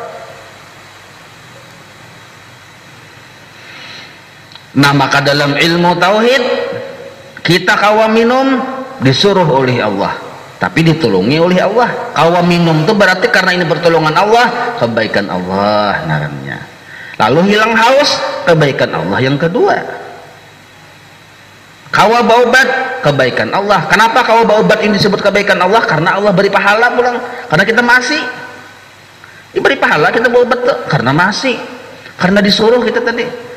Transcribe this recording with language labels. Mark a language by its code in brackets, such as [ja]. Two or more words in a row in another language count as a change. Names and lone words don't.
[bjn] Nah maka dalam ilmu tauhid kita kawa minum disuruh oleh Allah, tapi ditolongi oleh Allah. Kawa minum itu berarti karena ini pertolongan Allah, kebaikan Allah narannya. [id] Lalu hilang haus, kebaikan Allah yang kedua. [bjn] Kawa berobat, kebaikan Allah. Kenapa kawa berobat ini disebut kebaikan Allah? Karena Allah beri pahala pulang. [id] Karena kita masih diberi pahala kita berobat tuh karena masih, karena disuruh kita tadi.